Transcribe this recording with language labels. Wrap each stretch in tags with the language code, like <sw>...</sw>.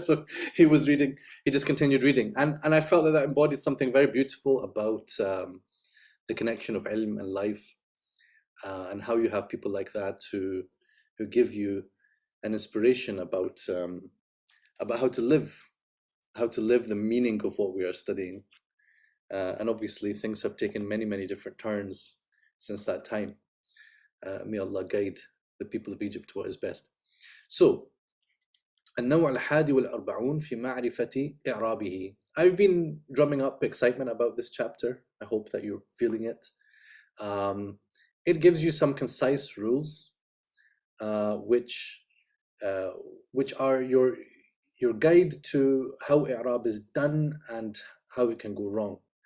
<en>So he was reading, he just continued reading, and I felt that embodied something very beautiful about the connection of ilm and life, and how you have people like that who give you an inspiration about how to live the meaning of what we are studying. And obviously things have taken many different turns since that time. May Allah guide the people of Egypt to what is best.</en> <ar>So, النوع الحادي والأربعون في معرفة إعرابه.</ar> <en>I've been drumming up excitement about this chapter. I hope that you're feeling it. It gives you some concise rules, which are your guide to how I'rab is done and how it can go wrong.</en>